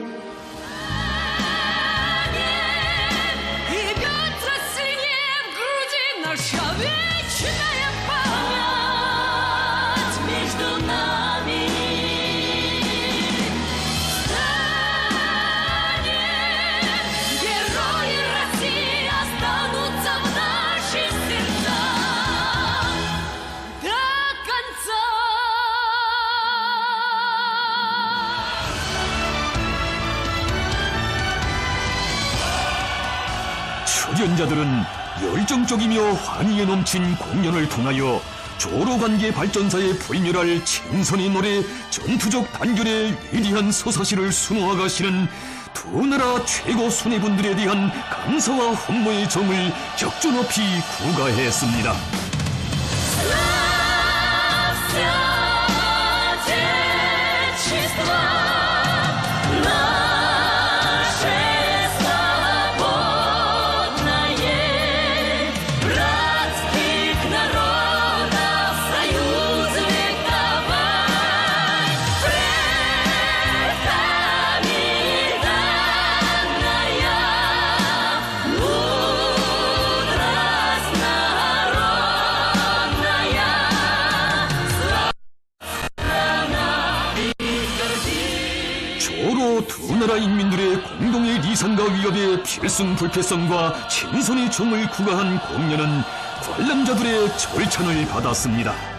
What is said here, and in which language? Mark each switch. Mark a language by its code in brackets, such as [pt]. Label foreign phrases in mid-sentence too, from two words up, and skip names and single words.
[ru] И бьется сильнее в груди наша вечная память между нами. Встанем, герои России останутся в наших сердцах до конца. [ko] 출연자들은 열정적이며 환희에 넘친 공연을 통하여 조로관계 발전사에 불멸할 친선의 노래, 전투적 단결의 위대한 서사시를 수놓아 가시는 두 나라 최고 수뇌분들에 대한 감사와 흠모의 정을 격조 높이 구가했습니다. [ru] Славься, Отечество наше свободное, братских народов союз вековой, предками данная мудрость народная. [ko] 조로 두 나라 인민들의 공동의 리상과 위협에 필승불패성과 친선의 정을 구가한 공연은 관람자들의 절찬을 받았습니다.